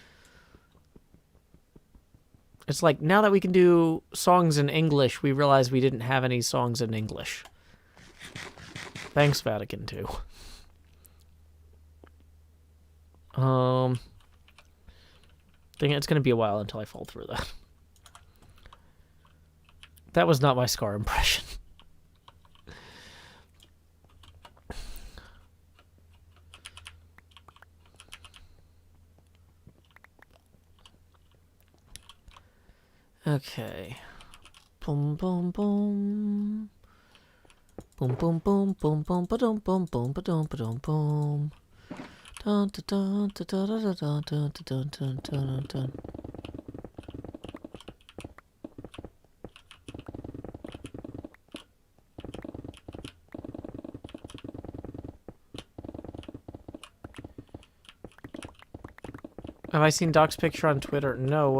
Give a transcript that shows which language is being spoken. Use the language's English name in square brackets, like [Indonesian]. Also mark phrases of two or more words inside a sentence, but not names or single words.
[English] It's like now that we can do songs in English, we realize we didn't have any songs in English. Thanks, Vatican II. Dang it, it's gonna be a while until I fall through that. That was not my Scar impression. Okay. Boom, boom, boom. Boom, boom, boom, boom, boom, ba-dum, boom, boom, ba-dum, ba-dum, boom. Dun, dun, dun, dun, dun, dun, dun, dun, dun, dun, dun. Have I seen Doc's picture on Twitter? No.